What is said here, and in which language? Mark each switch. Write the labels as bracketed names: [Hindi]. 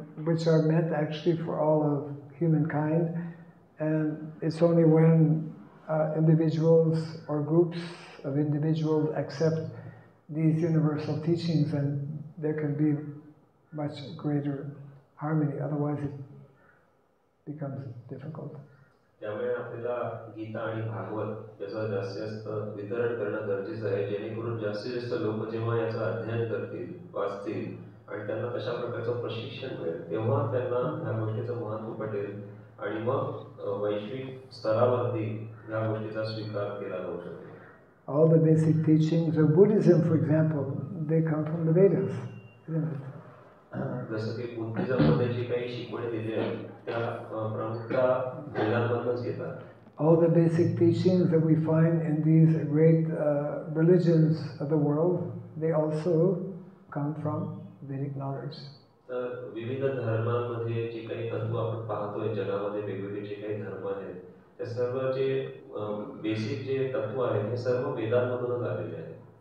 [English] which are meant actually for all of humankind, and it's only when individuals or groups of individuals accept these universal teachings and there can be much greater harmony, otherwise it becomes difficult. [Marathi] त्यामुळे आपल्याला गीता आणि भागवत याचं जास्तीत जास्त वितरण करणं गरजेचं आहे, जेणेकरून जास्तीत जास्त लोक जेव्हा याचं अध्ययन करतील, वाचतील आणि त्यांना तशा प्रकारचं प्रशिक्षण मिळेल, तेव्हा त्यांना ह्या गोष्टीचं महत्त्व पटेल आणि मग वैश्विक स्तरावरती ह्या गोष्टीचा स्वीकार केला जाऊ शकेल. [English] All the basic teachings of Buddhism, for example, they come from the Vedas, isn't it? [Marathi] जसं की बुद्धिझममध्ये जी काही शिकवणी दिली आहे त्या प्रमुखतः वेदांमधूनच येतात. [English] All the basic teachings that we find in these great religions of the world, they also come from Vedic knowledge. [Marathi] तर विविध धर्मांमध्ये जे काही तत्व आपण पाहतोय जगामध्ये, वेगवेगळे जे काही धर्म आहेत, त्या सर्व जे बेसिक जे तत्व आहेत हे सर्व वेदांमधूनच आलेले आहेत.